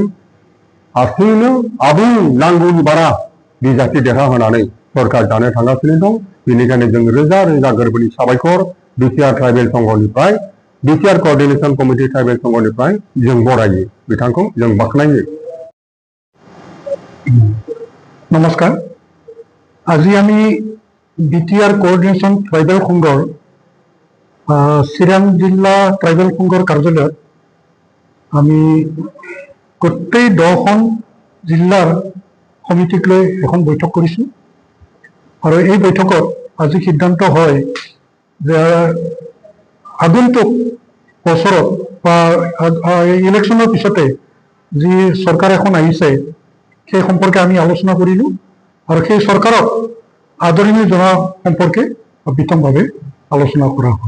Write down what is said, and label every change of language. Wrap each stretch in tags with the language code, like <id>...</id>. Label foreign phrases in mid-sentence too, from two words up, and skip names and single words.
<brx>हारसिङैनो आबुं नांगौनि बारा बिजाथि देरहाहोनानै सरकार दानो थांगासिनो दं। बेनिखायनो जों रोजा रोजा गोरबोनि साबायखर बिटिआर ट्राइबेल संघनिफ्राय बिटिआर कोअर्डिनेशन कमिटि ट्राइबेल संघनिफ्राय जों बरायो, बिथांखौ जों बाख्नायो। नमस्कार।</brx> <as>আজি আমি বিটিআর কোঅর্ডিনেশন ট্রাইবেল সংঘৰ চিৰাং জিলা ট্ৰাইবেল সংঘৰ কাৰ্যালয়ত আমি গোটেই 10খন জিলাৰ সমিতিক লৈ এখন বৈঠক কৰিছোঁ আৰু এই বৈঠকত আজি সিদ্ধান্ত হয় যে আগন্তুক বছৰত বা ইলেকশ্যনৰ পিছতে যি চৰকাৰ এখন আহিছে সেই সম্পৰ্কে আমি আলোচনা কৰিলোঁ আৰু সেই চৰকাৰক আদৰণি জনোৱা সম্পৰ্কে বিতংভাৱে আলোচনা কৰা হয়।</as>